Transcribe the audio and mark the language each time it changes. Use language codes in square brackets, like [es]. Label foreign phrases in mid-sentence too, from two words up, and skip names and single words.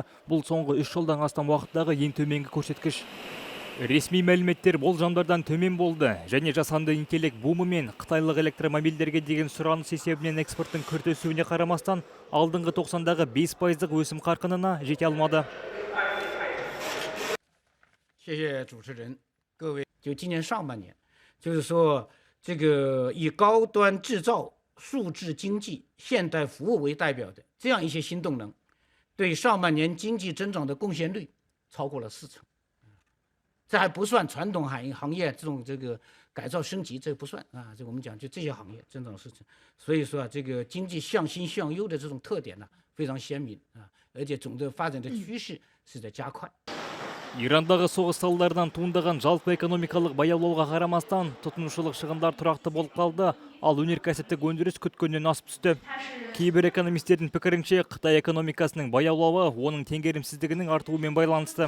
[kk] Бұл соңғы 3 жылдан астам уақыттағы ең төменгі көрсеткіш. Ресми мәліметтер болжамдардан төмен болды және жасанды интеллект бумы мен қытайлық электромобильдерге деген сұраныс есебінен экспорттың күрт өсуіне қарамастан, алдыңғы 90-дағы 5%-ық өсім қарқынына жете алмады. [zh] 谢谢主持人，各位，就今年上半年，就是说这个以高端制造、数字经济、现代服务为代表的这样一些新动能，对上半年经济增长的贡献率超过了40%。这还不算传统行业这个改造升级，这不算啊。这我们讲就这些行业增长40%，所以说啊，这个经济向新向优的这种特点呢、非常鲜明啊，而且总的发展的趋势是在加快。 [kk] Ирандағы соғыс салдарынан туындаған жалпы экономикалық баяулауға қарамастан, тұтынушылық шығындар тұрақты болып қалды, ал өнеркәсіптік өндіріс күткеннен асып түсті. Кейбір экономистердің пікірінше, Қытай экономикасының баяулауы оның теңгерімсіздігінің артуымен байланысты.